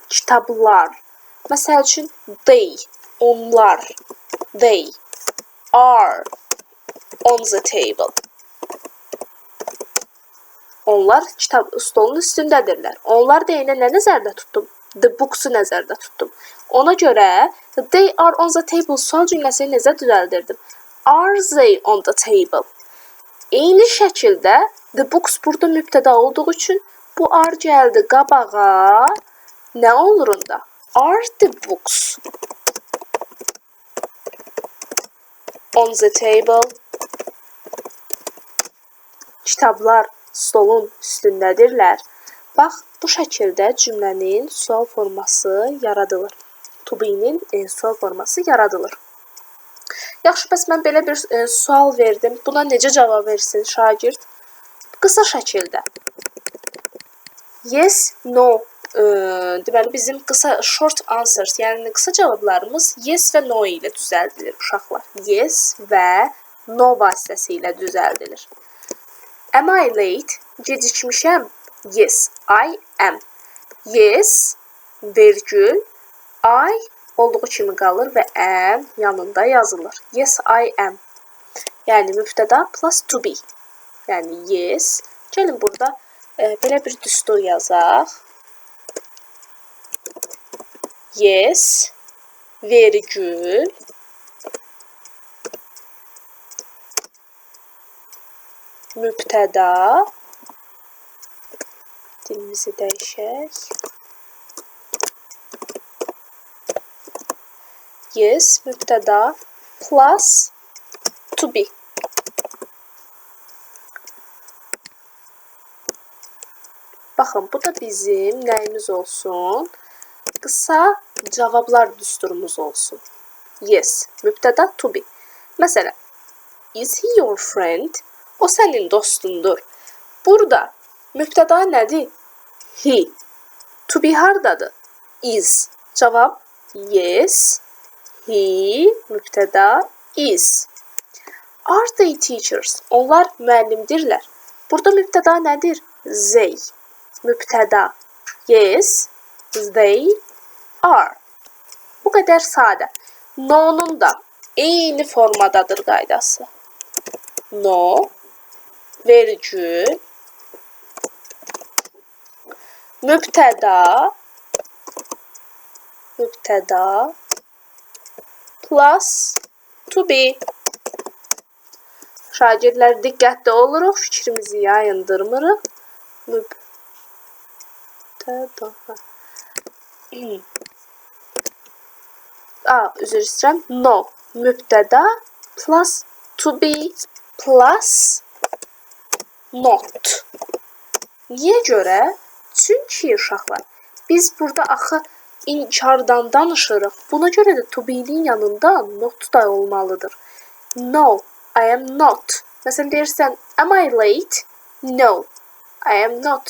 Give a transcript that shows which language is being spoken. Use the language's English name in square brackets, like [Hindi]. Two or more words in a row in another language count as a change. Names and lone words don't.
[Azerbaijani] Kitablar. Məsəl üçün, they, onlar. [English] They are on the table. [Azerbaijani] Onlar stolun üstündədirlər. Onlar deyinə nə nəzərdə tutdum? [English] The books- [Azerbaijani] u nəzərdə tutdum. Ona görə [English] they are on the table [Azerbaijani] sual cümləsini necə düzəldirdim? [English] Are they on the table? [Azerbaijani] Eyni şəkildə [English] the books [Azerbaijani] burada mübtəda olduğu üçün bu are gəldi qabağa. Nə olur onda? [English] Are the books on the table? [Azerbaijani] kitablar stolun üstündədirlər. Bax, bu şəkildə cümlənin sual forması yaradılır. [English] To be'nin [Azerbaijani] sual forması yaradılır. Yaxşı, bəs mən belə bir sual verdim. Buna necə cavab versin şagird? Qısa şəkildə. [English] Yes, no. [Azerbaijani] Deməli, bizim qısa [English] short answers, [Azerbaijani] yəni qısa cavablarımız yes və no ilə düzəldilir uşaqlar. Yes və no vasitəsilə düzəldilir. [English] Am I late? Gecikmişəm? Yes, I am. Yes, [Azerbaijani] vergül, I olduğu kimi qalır və am yanında yazılır. [English] Yes, I am. [Azerbaijani] Yəni, mübtəda [English] plus to be. [Azerbaijani] Yəni, yes. Gəlin burada belə bir düstur yazaq. Yes, vergül, mübtəda, dilimizi dəyişək. Yes, mübtəda, [English] plus to be. [Azerbaijani] Baxın, bu da bizim nəyimiz olsun? Qısa cavablar düsturumuz olsun. [English] Yes, mübtəda to be. Məsələn, is he your friend? [Azerbaijani] O sənin dostundur. Burada mübtəda nədir? [English] He. To be [Azerbaijani] hardadır? Is. Cavab [English] yes, he, [Azerbaijani] mübtəda is. [English] Are they teachers? [Azerbaijani] Onlar müəllimdirlər. Burada mübtəda nədir? [English] They. Mübtəda yes, they are. [Azerbaijani] Bu qədər sadə. No'nun da eyni formadadır qaydası. No, vergül, mübtəda, [English] plus to be. [Azerbaijani] Şagirdlər diqqətli oluruq, fikrimizi yayındırmırıq. Mübtəda. Üzr istəyirəm. [English] No, mübtəda plus to be plus not. [Azerbaijani] Niyə görə? Çünki uşaqlar, biz burada axı inkardan danışırıq. Buna görə də [English] to be'nin [Azerbaijani] yanında not da olmalıdır. [English] No, I am not. [Azerbaijani] Məsələn, deyirsən, [English] am I late? No, I am not.